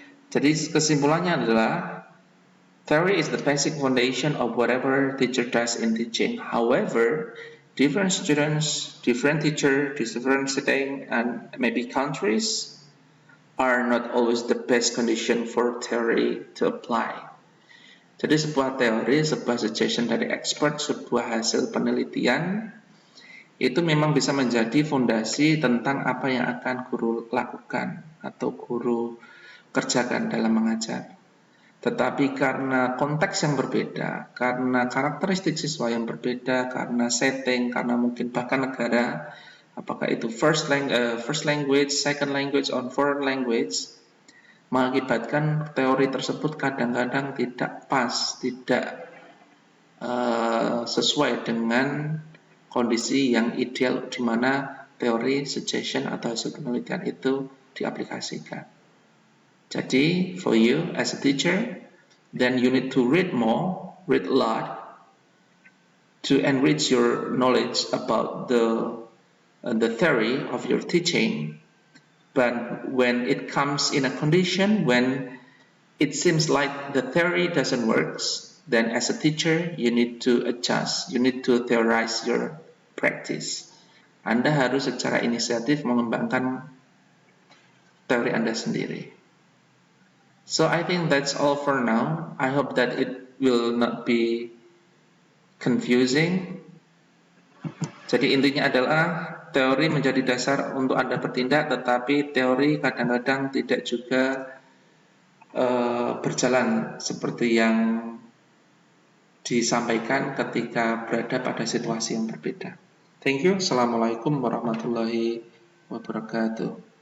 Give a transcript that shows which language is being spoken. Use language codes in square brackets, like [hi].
[id] Jadi kesimpulannya adalah [en] theory is the basic foundation of whatever teacher does in teaching. However, different students, different teacher, different setting, and maybe countries are not always the best condition for theory to apply. [id] Jadi sebuah teori, sebuah suggestion dari expert, sebuah hasil penelitian, itu memang bisa menjadi fondasi tentang apa yang akan guru lakukan atau guru kerjakan dalam mengajar. Tetapi karena konteks yang berbeda, karena karakteristik siswa yang berbeda, karena setting, karena mungkin bahkan negara, apakah itu [en] first language, second language, or foreign language, [id] mengakibatkan teori tersebut kadang-kadang tidak pas, tidak sesuai dengan kondisi yang ideal di mana teori, suggestion, atau hasil penelitian itu diaplikasikan. [en] Jadi, for you as a teacher, then you need to read more, read a lot, to enrich your knowledge about the theory of your teaching. But when it comes in a condition when it seems like the theory doesn't work, then as a teacher you need to adjust, you need to theorize your practice. [id] Anda harus secara inisiatif mengembangkan teori Anda sendiri. [en] So I think that's all for now. I hope that it will not be confusing. [id] Jadi intinya adalah teori menjadi dasar untuk Anda bertindak, tetapi teori kadang-kadang tidak juga berjalan seperti yang disampaikan ketika berada pada situasi yang berbeda. [en] Thank you. [ar] Assalamualaikum warahmatullahi wabarakatuh.